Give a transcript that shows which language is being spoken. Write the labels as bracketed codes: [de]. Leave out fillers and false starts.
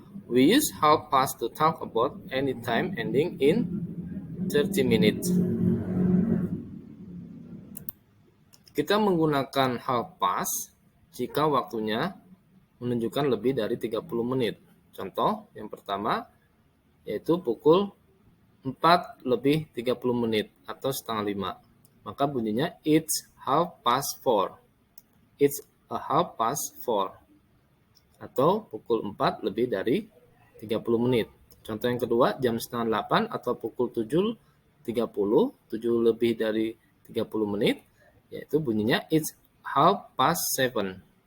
[en] We use half past to talk about any time ending in 30 minutes. [id] Kita menggunakan [en] half past [id] jika waktunya menunjukkan lebih dari 30 menit. Contoh yang pertama yaitu pukul 4 lebih 30 menit atau setengah 5. Maka bunyinya [en] it's half past 4. It's a half past 4. [id] Atau pukul 4 lebih dari 30 menit. Contoh yang kedua jam setengah 8 atau pukul 7.30, 7 lebih dari 30 menit, yaitu bunyinya [en] it's half past 7.